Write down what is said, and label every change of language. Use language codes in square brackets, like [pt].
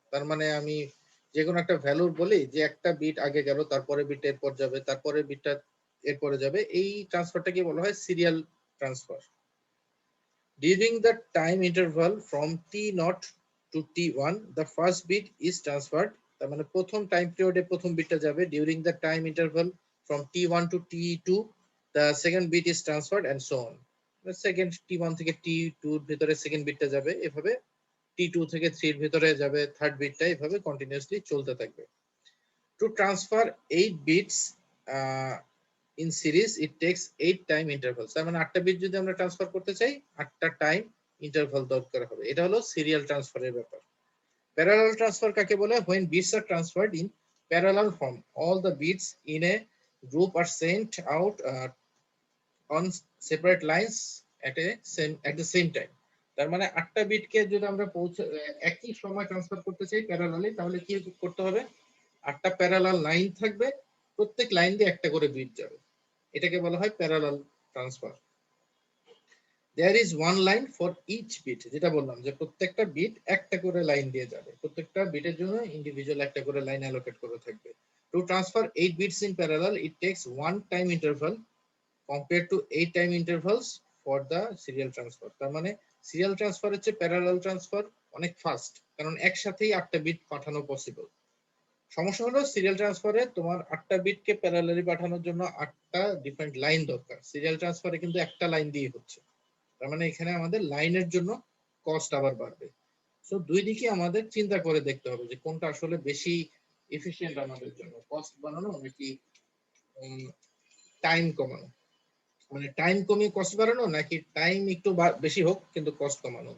[bn] তার মানে আমি যে কোনো একটা ভ্যালু বলি যে একটা বিট আগে গেল, তারপরে বিট এরপর যাবে, তারপরে বিটটা এরপরে যাবে, এই ট্রান্সফারটাকে বলা হয় serial transfer. [en] During the time interval from t0 to t1 the first bit is transferred। [bn] তার মানে প্রথম টাইম পিরিয়ডে প্রথম বিটটা যাবে। [en] During the time interval from t1 to t2 the second bit is transferred and so on। [bn] Second t1 থেকে t2 এর ভিতরে second বিটটা যাবে, এভাবে t2 থেকে 3 এর ভিতরে যাবে থার্ড বিটটা, এভাবে কন্টিনিউয়াসলি চলতে থাকবে। [en] To transfer 8 bits in series it takes 8 time intervals। [bn] তার মানে 8টা বিট যদি আমরা ট্রান্সফার করতে চাই 8টা টাইম ইন্টারভাল দরকার হবে। এটা হলো সিরিয়াল ট্রান্সফারের ব্যাপার। প্যারালাল ট্রান্সফার কাকে বলে, [en] when bits are transferred in parallel form all the bits in a group are sent out on separate lines at the same time। [bn] তার মানে 8টা বিটকে যদি আমরা একই সময় ট্রান্সফার করতে চাই প্যারালালি, তাহলে কি করতে হবে, 8টা প্যারালাল লাইন থাকবে, প্রত্যেক লাইন দিয়ে একটা করে বিট যাবে, এটাকে বলা হয় parallel transfer. [en] there is one line for each bit, [bn] যেটা বললাম যে প্রত্যেকটা বিট একটা করে লাইন দিয়ে যাবে, প্রত্যেকটা বিটের জন্য ইন্ডিভিজুয়াল একটা করে লাইন অ্যালোকেট করে থাকবে। [en] To transfer 8 bits in parallel, it takes one time interval compared to 8 time intervals for the serial transfer. [bn] তার মানে সিরিয়াল ট্রান্সফার হচ্ছে প্যারালাল ট্রান্সফার অনেক ফাস্ট, কারণ একসাথেই 8টা বিট পাঠানো পসিবল। সমস্যা হলো সিরিয়াল ট্রান্সফারে তোমার 8টা বিটকে প্যারালালি পাঠানোর জন্য 8টা ডিফারেন্ট লাইন দরকার, সিরিয়াল ট্রান্সফারে কিন্তু একটা লাইন দিয়ে হচ্ছে। তার মানে এখানে আমাদের লাইনের জন্য কস্ট আবার বাড়বে। সো দুই দিকে আমাদের চিন্তা করে দেখতে হবে যে কোনটা আসলে বেশি এফিশিয়েন্ট আমাদের জন্য, কস্ট বাড়ানো নাকি টাইম কমানো, মানে টাইম কমিয়ে কস্ট বাড়ানো নাকি টাইম একটু বেশি হোক কিন্তু কস্ট কমানো।